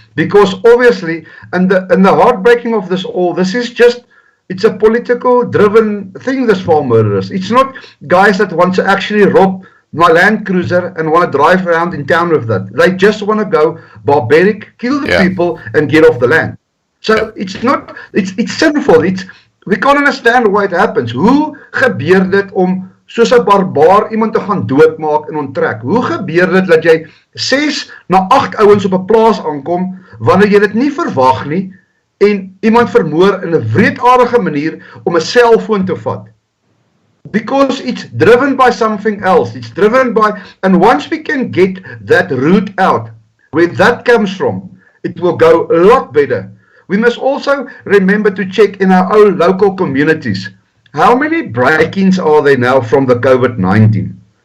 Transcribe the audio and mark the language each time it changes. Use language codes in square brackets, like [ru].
[en] Because obviously, and the heartbreaking of this all, this is just, it's a political driven thing, this farm murderers. It's not guys that want to actually rob my Land Cruiser and want to drive around in town with that. They just want to go barbaric, kill the people and get off the land. So it's not, it's sinful. We can't understand why it happens. [af] Hoe gebeur dit om soos 'n barbaar iemand te gaan doodmaak en onttrek? Hoe gebeur dit dat jy 6 na 8 ouens op 'n plaas aankom wanneer jy dit nie verwag nie en iemand vermoor in 'n wreedaardige manier om 'n selfoon te vat? [en] Because it's driven by something else. It's driven by, and once we can get that root out, where that comes from, it will go a lot better. We must also remember to check in our own local communities. How many break-ins are there now from the COVID-19?